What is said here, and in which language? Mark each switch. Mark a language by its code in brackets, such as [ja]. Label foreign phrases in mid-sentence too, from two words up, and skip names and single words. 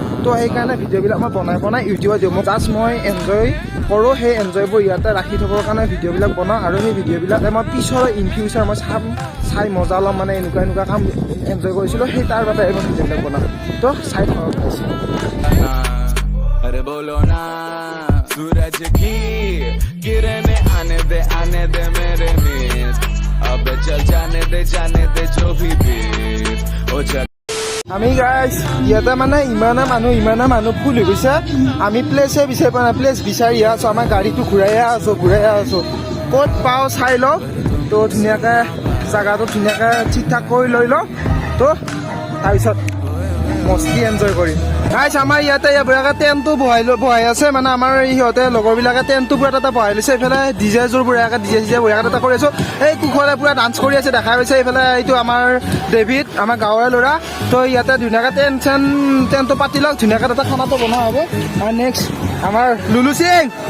[as] তো সেইকাৰণে ভিডিঅ'বিলাক মই বনাই ইউটিউবত দিওঁ। মই এনজয় কৰোঁ, সেই এনজয়বোৰ ইয়াতে ৰাখি থ'বৰ কাৰণে ভিডিঅ'বিলাক বনাওঁ। আৰু সেই ভিডিঅ'বিলাকে মই পিছৰ [en] in future [as] মই চাই মজা ল'ম, মানে এনেকুৱা কাম এনজয় কৰিছিলোঁ, সেই তাৰ বাবে মই ভিডিঅ'বিলাক বনাওঁ। তো চাই থাকক। [hi] सूरज की किरणें आने दे मेरे मीत अब चल जाने दे जो भी बीत ओ जग [as] আমি গাইজ ইয়াতে মানে ইমানে মানুহ ফুল হৈ গৈছে আমি প্লেচে বিচাৰি পোৱা নাই প্লেচ বিচাৰি আছো আমাৰ গাড়ীটো ঘূৰাই আছো ক'ত পাওঁ চাই লওঁ তো ধুনীয়াকৈ জাগাটো ধুনীয়াকৈ ঠিক ঠাক কৰি লৈ লওঁ তো তাৰপিছত মস্তি এনজয় কৰিম গাইজ আমাৰ ইয়াতে বঢ়িয়াকৈ টেণ্টটো বহাই আছে মানে আমাৰ সিহঁতে লগৰবিলাকে টেণ্টটো পুৰা তাতে বহাই লৈছে এইফালে ডিজেযোৰ বঢ়িয়াকৈ ডিজে বঢ়িয়াকৈ তাতে কৰি আছো এই কুশলে পুৰা ডান্স কৰি আছে দেখা পাইছে এইফালে এইটো আমাৰ ডেভিড আমাৰ গাঁৱৰে ল'ৰা তো ইয়াতে ধুনীয়াকৈ টেণ্টটো পাতি লওক ধুনীয়াকৈ তাতে খানাটো বনোৱা হ'ব আৰু নেক্সট আমাৰ লুলু সিং